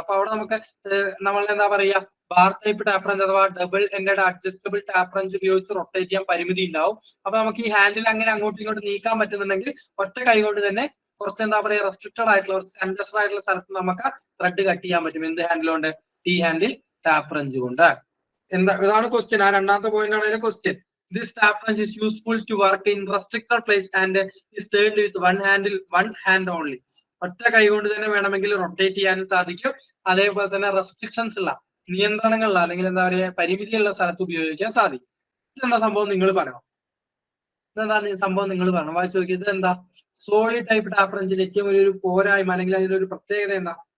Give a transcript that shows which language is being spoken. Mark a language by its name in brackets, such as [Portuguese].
[Malayalam] അപ്പൊ അവിടെ നമുക്ക് നമ്മൾ എന്താ പറയുക, ബാർ ടൈപ്പ് ടാപ്പ് റഞ്ച് അഥവാ double ended adjustable tap wrench ഉപയോഗിച്ച് റൊട്ടേറ്റ് ചെയ്യാൻ പരിമിതി ഉണ്ടാവും. അപ്പൊ നമുക്ക് ഈ ഹാൻഡിൽ അങ്ങനെ അങ്ങോട്ടും ഇങ്ങോട്ടും നീക്കാൻ പറ്റുന്നുണ്ടെങ്കിൽ ഒറ്റ കൈ കൊണ്ട് തന്നെ കുറച്ച് എന്താ പറയുക റെസ്ട്രിക്റ്റഡ് ആയിട്ടുള്ള കൺജസ്റ്റഡ് ആയിട്ടുള്ള സ്ഥലത്ത് നമുക്ക് ത്രെഡ് കട്ട് ചെയ്യാൻ പറ്റും. എന്ത് ഹാൻഡിൽ കൊണ്ട്? ടീ ഹാൻഡിൽ ടാപ്പ് റഞ്ച് കൊണ്ട്. ഇതാണ് ക്വസ്റ്റ്യൻ. ആ രണ്ടാമത്തെ പോയിന്റ് ആണ് അതിന്റെ question. [English] This tap wrench is useful to work in restricted place and is turned with one hand only. [Malayalam] ഒറ്റ കൈ കൊണ്ട് തന്നെ വേണമെങ്കിൽ റൊട്ടേറ്റ് ചെയ്യാനും സാധിക്കും. അതേപോലെ തന്നെ റെസ്ട്രിക്ഷൻസ് ഉള്ള നിയന്ത്രണങ്ങളുള്ള അല്ലെങ്കിൽ എന്താ പറയുക പരിമിതിയുള്ള സ്ഥലത്ത് ഉപയോഗിക്കാൻ സാധിക്കും. ഇതെന്താ സംഭവം നിങ്ങൾ പറയണം. ഇതെന്താ സംഭവം നിങ്ങൾ പറയണം. വായിച്ചു നോക്കി. ഇത് എന്താ? സോളിഡ് ടൈപ്പ് ടാപ്പ് റഞ്ചിന്റെ ഏറ്റവും വലിയൊരു പോരായ്മ അല്ലെങ്കിൽ അതിന്റെ ഒരു പ്രത്യേകത എന്താ?